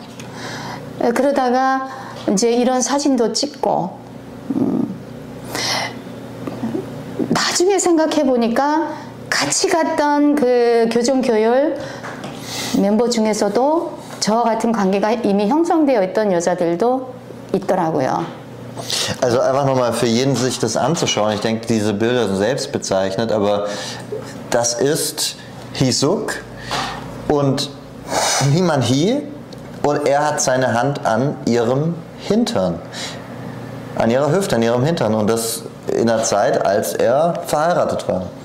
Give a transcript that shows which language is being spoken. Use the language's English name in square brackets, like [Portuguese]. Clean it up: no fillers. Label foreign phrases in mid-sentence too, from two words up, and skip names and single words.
[Korean] 그러다가 이제 이런 사진도 찍고 나중에 생각해 보니까 같이 갔던 그 교정교열 멤버 중에서도 저와 같은 관계가 이미 형성되어 있던 여자들도 있더라고요. [German] Also einfach nochmal für jeden sich das anzuschauen. Ich denke, diese Bilder sind selbst bezeichnet, aber das ist Hee-suk und Lee Man-hee und er hat seine Hand an ihrem Hintern, an ihrer Hüfte, an ihrem Hintern und das in der Zeit, als er verheiratet war.